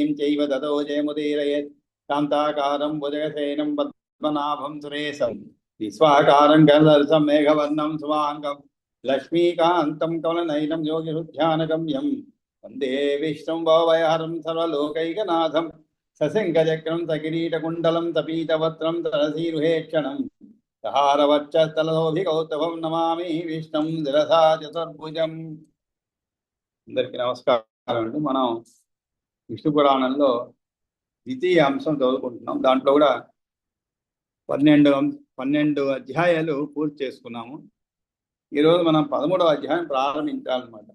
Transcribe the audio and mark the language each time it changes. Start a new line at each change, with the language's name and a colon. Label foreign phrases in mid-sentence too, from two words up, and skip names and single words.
Sanskrit: चैव ततो जयमुदीरयेत् शान्ताकारं भुजगशयनं पद्मनाभं सुरेशं विश्वाकारं गणदर्शं मेघवर्णं शुभाङ्गं लक्ष्मीकान्तं कमलनयनं योगिहृध्यानगम्यं वन्दे विष्णुं भवभयहरं सर्वलोकैकनाथं सशङ्खचक्रं सकिरीटकुण्डलं सपीतवस्त्रं सरसीरुहेक्षणं सहारवक्षस्थलशोभिकौस्तभं नमामि विष्णुं शिरसा चतुर्भुजं।
Telugu: అందరికీ నమస్కారం అండి. మనం విష్ణు పురాణంలో ద్వితీయ అంశం చదువుకుంటున్నాం. దాంట్లో కూడా 12 అధ్యాయాలు పూర్తి చేసుకున్నాము. ఈరోజు మనం 13వ అధ్యాయం ప్రారంభించాలన్నమాట.